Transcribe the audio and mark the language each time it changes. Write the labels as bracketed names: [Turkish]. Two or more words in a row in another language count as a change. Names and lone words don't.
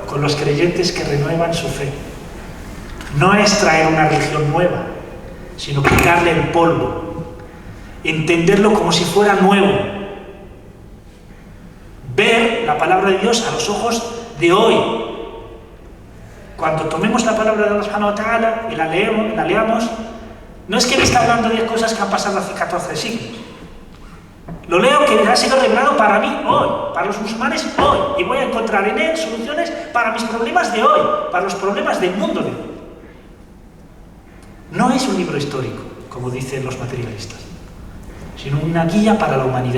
[Spanish] Con los creyentes que renuevan su fe. No es traer una religión nueva, sino quitarle el polvo, entenderlo como si fuera nuevo. Ver la palabra de Dios a los ojos de hoy. Cuando tomemos la palabra de [Arabic] الله سبحانه وتعالى [Spanish] y la leamos, no es que me está hablando de cosas que han pasado hace 14 siglos. Lo leo que ha sido revelado para mí hoy, para los musulmanes hoy, y voy a encontrar en él soluciones para mis problemas de hoy, para los problemas del mundo de hoy. No es un libro histórico, como dicen los materialistas, sino una guía para la humanidad.